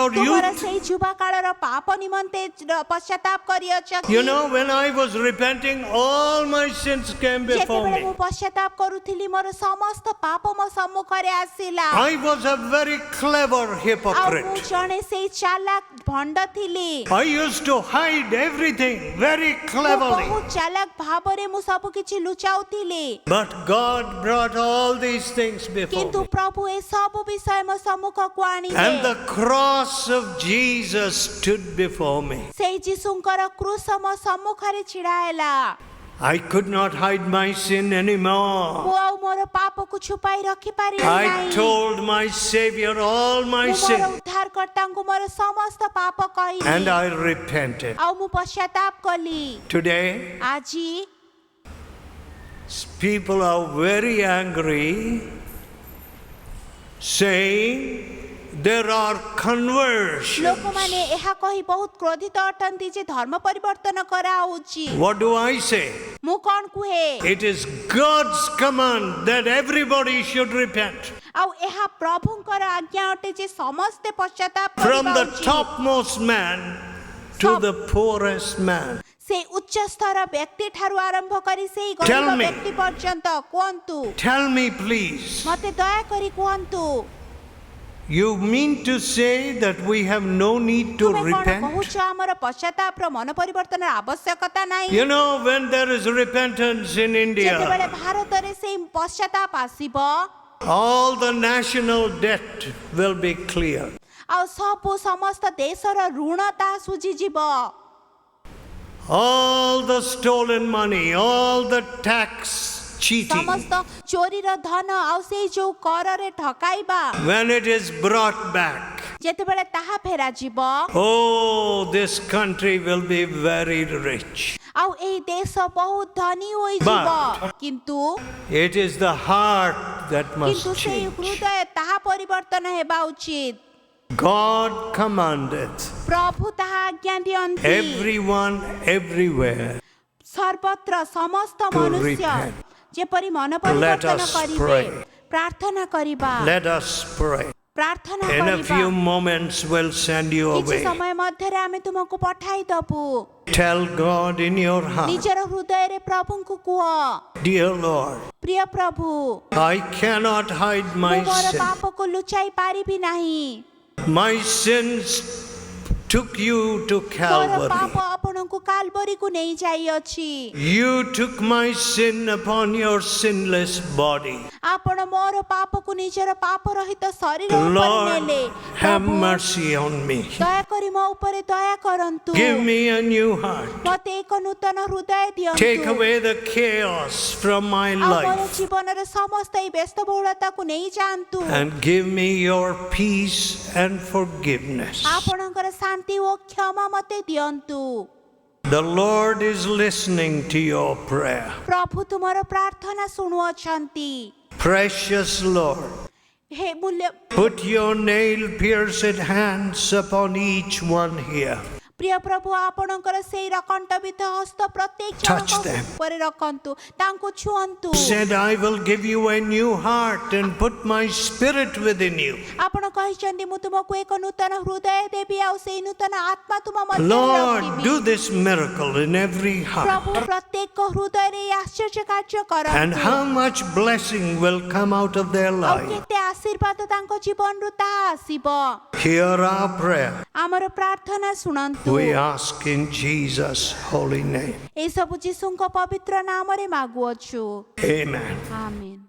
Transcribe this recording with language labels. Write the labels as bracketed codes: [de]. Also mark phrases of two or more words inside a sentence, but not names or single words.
[or] ତୁମର [en] youth? [or] ସେଇ ଯୁବା କାଳର ପାପ ନିମନ୍ତେ ପଶ୍ଚାତାପ କରିଅଛ [en] You know, when I was repenting, all my sins came before [or] ଯେତେବେଳେ ମୁଁ [en] me. [or] ପଶ୍ଚାତାପ କରୁଥିଲି ମୋର ସମସ୍ତ ପାପ ମୋ ସମ୍ମୁଖରେ ଆସିଲା [en] I was a very clever [or] ଆଉ ମୁଁ [en] hypocrite. [or] ଜଣେ ସେଇ ଚାଲାକ ଭଣ୍ଡ ଥିଲି [en] I used to hide everything very [or] ମୁଁ [en] cleverly. [or] ବହୁତ ଚାଲାକ ଭାବରେ ମୁଁ ସବୁ କିଛି ଲୁଚାଉଥିଲି [en] But God brought all these things before [or] କିନ୍ତୁ [en] me. [or] ପ୍ରଭୁ ଏ ସବୁ ବିଷୟ ମୋ ସମ୍ମୁଖକୁ [en] And [or] ଆଣିଲେ [en] the cross of Jesus stood before me. [or] ସେଇ ଯୀଶୁଙ୍କର କ୍ରୁଶ ମୋ ସମ୍ମୁଖରେ ଛିଡା ହେଲା [en] I could not hide my sin anymore. [or] ମୁଁ ଆଉ ମୋର ପାପକୁ ଛୁପାଇ ରଖିପାରିଲି [en] I [or] ନାହିଁ [en] told my Savior all my [or] ମୁଁ ମୋର [en] sin [or] ଉଦ୍ଧାରକର୍ତ୍ତାଙ୍କୁ ମୋର ସମସ୍ତ ପାପ କହିଲି [en] and I repented. [or] ଆଉ ମୁଁ ପଶ୍ଚାତାପ କଲି [en] Today, [or] ଆଜି [en] people are very angry, saying there are conversions. [or] ଲୋକମାନେ ଏହା କହି ବହୁତ କ୍ରୋଧିତ ଅଟନ୍ତି ଯେ ଧର୍ମ ପରିବର୍ତ୍ତନ କରାଉଛି। [en] What do I say? [or] ମୁଁ କ'ଣ କୁହେ? [en] It is God's command that everybody should repent. [or] ଆଉ ଏହା ପ୍ରଭୁଙ୍କର ଆଜ୍ଞା ଅଟେ ଯେ ସମସ୍ତେ ପଶ୍ଚାତାପ [en] From [or] କରିବା [en] the [or] ଉଚିତ। [en] topmost man to the poorest man. [or] ସେ ଉଚ୍ଚ ସ୍ତର ବ୍ୟକ୍ତି ଠାରୁ ଆରମ୍ଭ କରି ସେଇ [en] Tell [or] ଗରିବ [en] me. [or] ବ୍ୟକ୍ତି ପର୍ଯ୍ୟନ୍ତ କୁହନ୍ତୁ। [en] Tell me, please. [or] ମତେ ଦୟାକରି କୁହନ୍ତୁ [en] You mean to say that we have no need to [or] ତୁମେ କ'ଣ [en] repent? [or] କହୁଛ ଆମର ପଶ୍ଚାତାପର ମନ ପରିବର୍ତ୍ତନର ଆବଶ୍ୟକତା ନାହିଁ? [en] You know, when there is repentance in [or] ଯେତେବେଳେ [en] India, [or] ଭାରତରେ ସେଇ ପଶ୍ଚାତାପ ଆସିବ [en] all the national debt will be clear. [or] ଆଉ ସବୁ ସମସ୍ତ ଦେଶର ଋଣ ତାହା ସୁଝିଯିବ। [en] All the stolen money, all the tax cheating, [or] ସମସ୍ତ ଚୋରିର ଧନ ଆଉ ସେଇ ଯୋଉ କରରେ ଠକାଇବା [en] when it is brought back, [or] ଯେତେବେଳେ ତାହା ଫେରାଯିବ [en] oh, this country will be very rich. [or] ଆଉ ଏଇ ଦେଶ ବହୁତ ଧନୀ ହୋଇଯିବ। କିନ୍ତୁ [en] It is the heart that must [or] କିନ୍ତୁ ସେଇ [en] change. [or] ହୃଦୟ ତାହା ପରିବର୍ତ୍ତନ ହେବା ଉଚିତ। [en] God commanded [or] ପ୍ରଭୁ ତାହା ଆଜ୍ଞା ଦିଅନ୍ତି [en] everyone, everywhere. [or] ସର୍ବତ୍ର ସମସ୍ତ [en] To [or] ମନୁଷ୍ୟ [en] repent. [or] ଯେପରି ମନ [en] Let [or] ପରିବର୍ତ୍ତନ [en] us [or] କରିବେ [en] pray. [or] ପ୍ରାର୍ଥନା କରିବା [en] Let us pray. [or] ପ୍ରାର୍ଥନା [en] In a [or] କରିବା [en] few moments, we'll send you [or] କିଛି [en] away. [or] ସମୟ ମଧ୍ୟରେ ଆମେ ତୁମକୁ ପଠାଇ ଦବୁ। [en] Tell God in your heart, [or] ନିଜର ହୃଦୟରେ ପ୍ରଭୁଙ୍କୁ କୁହ [en] dear Lord, [or] ପ୍ରିୟ ପ୍ରଭୁ [en] I cannot hide my [or] ମୁଁ ମୋର [en] sin. [or] ପାପକୁ ଲୁଚାଇ ପାରିବି ନାହିଁ। [en] My sins took you to [or] ମୋର [en] Calvary. [or] ପାପ ଆପଣଙ୍କୁ କାଲବରୀକୁ ନେଇ ଯାଇଅଛି। [en] You took my sin upon your sinless body. [or] ଆପଣ ମୋର ପାପକୁ ନିଜର ପାପ ରହିତ ଶରୀର ଉପରେ [en] Lord, [or] ନେଲେ। [en] have [or] ପ୍ରଭୁ, [en] mercy on me. [or] ଦୟାକରି ମୋ ଉପରେ ଦୟା କରନ୍ତୁ। [en] Give me a new heart. [or] ମୋତେ ଏକ ନୂତନ ହୃଦୟ [en] Take [or] ଦିଅନ୍ତୁ। [en] away the chaos from my [or] ଆଉ ମୋର [en] life [or] ଜୀବନରେ ସମସ୍ତ ଏଇ ବ୍ୟସ୍ତବହୁଳତାକୁ ନେଇ ଯାଆନ୍ତୁ। [en] and give me your peace and forgiveness. [or] ଆପଣଙ୍କର ଶାନ୍ତି ଓ କ୍ଷମା ମୋତେ ଦିଅନ୍ତୁ। [en] The Lord is listening to your prayer. [or] ପ୍ରଭୁ ତୁମର ପ୍ରାର୍ଥନା ଶୁଣୁଅଛନ୍ତି। [en] Precious Lord, [or] ହେ ମୂଲ୍ୟ [en] put your nail-pierced hands upon each one here. [or] ପ୍ରିୟ ପ୍ରଭୁ ଆପଣଙ୍କର ସେଇ କଣ୍ଟବିଦ୍ଧ ହସ୍ତ ପ୍ରତ୍ୟେକ [en] Touch [or] ଜଣଙ୍କ [en] them. [or] ଉପରେ ରଖନ୍ତୁ ତାଙ୍କୁ ଛୁଅନ୍ତୁ। [en] Said, I will give you a new heart and put my spirit within you. [or] ଆପଣ କହିଛନ୍ତି ମୁଁ ତୁମକୁ ଏକ ନୂତନ ହୃଦୟ ଦେବି ଆଉ ସେଇ ନୂତନ ଆତ୍ମା ତୁମ ମଧ୍ୟରେ [en] Lord, [or] ରଖିବି। [en] do this miracle in every heart. [or] ପ୍ରଭୁ ପ୍ରତ୍ୟେକ ହୃଦୟରେ ଏହି ଆଶ୍ଚର୍ଯ୍ୟ କାର୍ଯ୍ୟ [en] And [or] କରନ୍ତୁ। [en] how much blessing will come out of their [or] ଆଉ [en] life. [or] କେତେ ଆଶୀର୍ବାଦ ତାଙ୍କ ଜୀବନରୁ ତାହା ଆସିବ। [en] Hear our prayer. [or] ଆମର ପ୍ରାର୍ଥନା ଶୁଣନ୍ତୁ। [en] We ask in Jesus' holy name. [or] ଏସବୁ ଯୀଶୁଙ୍କ ପବିତ୍ର ନାମରେ ମାଗୁଅଛୁ। [en] Amen. [or] ଆମେନ୍।